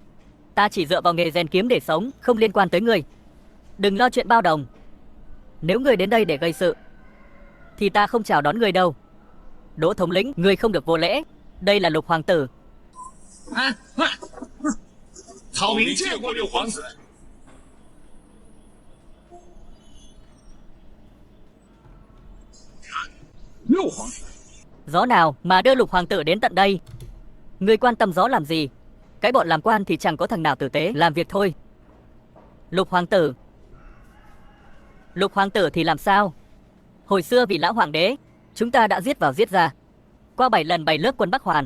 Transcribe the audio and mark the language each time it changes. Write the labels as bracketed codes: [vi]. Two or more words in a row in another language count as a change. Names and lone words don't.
[vi] Huống hồ Ta chỉ dựa vào nghề rèn kiếm để sống, không liên quan tới ngươi. Đừng lo chuyện bao đồng. Nếu ngươi đến đây để gây sự, thì ta không chào đón ngươi đâu. Đỗ thống lĩnh, ngươi không được vô lễ. Đây là Lục hoàng tử. [zh] Thảo Minh 见过六皇子。六皇子， [vi] Gió nào mà đưa Lục hoàng tử đến tận đây? Ngươi quan tâm gió làm gì? Cái bọn làm quan thì chẳng có thằng nào tử tế, làm việc thôi. Lục hoàng tử. Lục hoàng tử thì làm sao? Hồi xưa vì lão hoàng đế, chúng ta đã giết vào giết ra, qua 7 lần 7 lớp quân Bắc Hoàn.